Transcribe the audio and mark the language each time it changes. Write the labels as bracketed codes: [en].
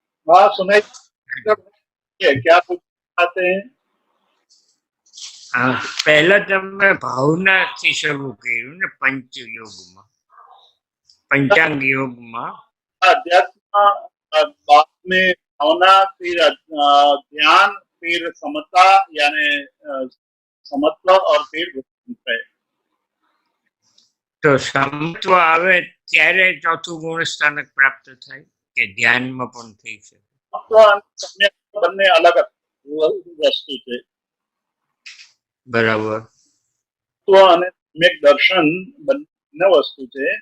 [hi] हाँ सुनाई क्या पूछ चाहते हैं? हाँ, पहला [gu] તમે ભાવનાથી શરૂ કર્યું ને પંચયોગમાં, પંચાંગ યોગમાં. [hi] अध्यात्म बाद में भावना, फिर ध्यान, फिर समता यानी समत्व और फिर है। [gu] તો સમત્વ આવે ત્યારે ચોથું ગુણ સ્થાનક પ્રાપ્ત થાય કે ધ્યાનમાં પણ થઈ શકે? समत्व અને सम्यक બંને અલગ વસ્તુ છે. બરાબર. સમત્વ અને સમ્યક દર્શન બંને વસ્તુ છે.